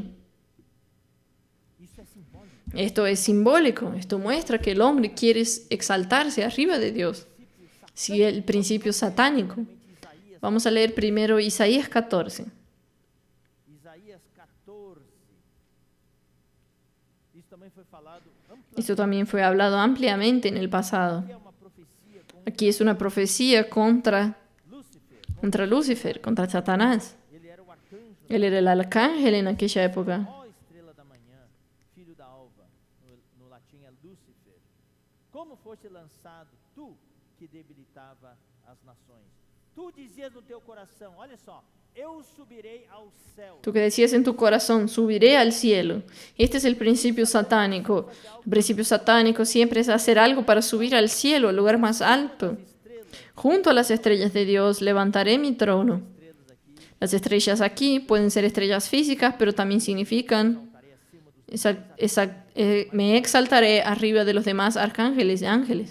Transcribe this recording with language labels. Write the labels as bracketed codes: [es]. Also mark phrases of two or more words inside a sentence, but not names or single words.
[pt] isso é simbólico. [es] Esto es simbólico. Esto muestra que el hombre quiere exaltarse arriba de Dios. Sigue el principio satánico. [pt] Isaías, [es] Vamos a leer primero Isaías 14. Isaías 14. [pt] Isso também foi falado amplamente. [es] Esto también fue hablado ampliamente en el pasado. [pt] É uma profecia com [es] Aquí es una profecía contra [pt] Lúcifer. [es] Lucifer, contra Satanás. [pt] Ele era o arcanjo, [es] Él era el arcángel en aquella época. [pt] ó estrela da manhã, filho da alva, no latim é Lúcifer. Como foste lançado, tu que debilitava as nações. Tu dizias no teu coração, olha só, eu subirei ao céu. [es] Tú que decías en tu corazón, subiré al cielo. Este es el principio satánico. El principio satánico siempre es hacer algo para subir al cielo, al lugar más alto. Junto a las estrellas de Dios levantaré mi trono. Las estrellas aquí pueden ser estrellas físicas, pero también significan me exaltaré arriba de los demás arcángeles y ángeles.